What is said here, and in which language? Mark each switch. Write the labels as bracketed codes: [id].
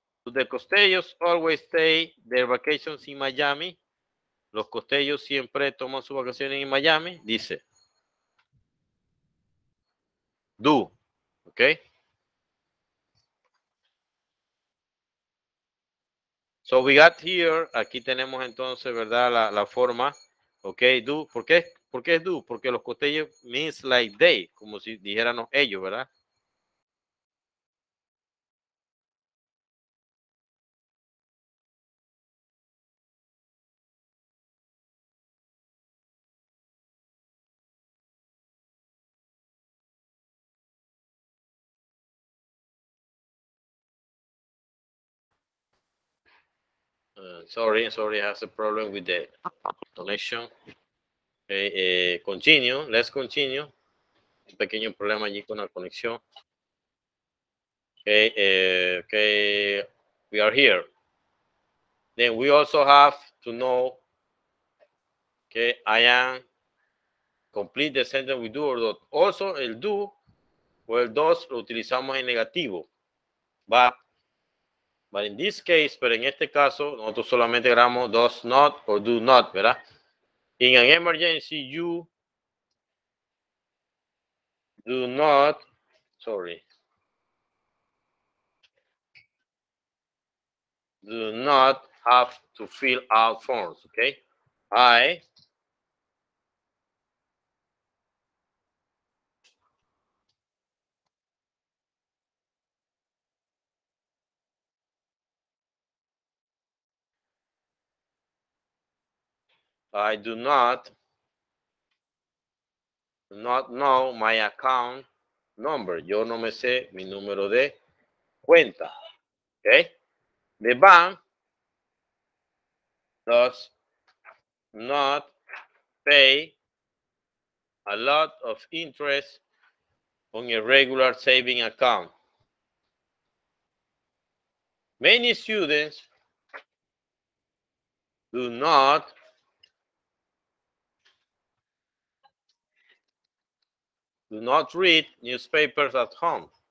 [en] The Costellos always stay their vacations in Miami. [es] Los Costellos siempre toman sus vacaciones en Miami. Dice do. ¿Ok? [en] So we got here. [es] Aquí tenemos entonces, ¿verdad? La forma. ¿Ok? Do. ¿Por qué es do? Porque los Costellos [en] means like they. [es] Como si dijéramos ellos, ¿verdad? [en] Sorry, I have a problem with the connection. Okay, continue. Let's continue. [es] Un pequeño problema allí con la conexión. [en] Okay, okay, we are here. Then we also have to know, okay, I am complete the sentence with do or not. [es] Also, el do o el dos lo utilizamos en negativo. [en] But in this case, [es] pero en este caso, nosotros solamente grabamos [en] does not or do not, [es] ¿verdad? [en] In an emergency, you do not, sorry, do not have to fill out forms, okay? I do not know my account number. [es] Yo no me sé mi número de cuenta. [en] Okay? The bank does not pay a lot of interest on a regular saving account. Many students do not read newspapers at home.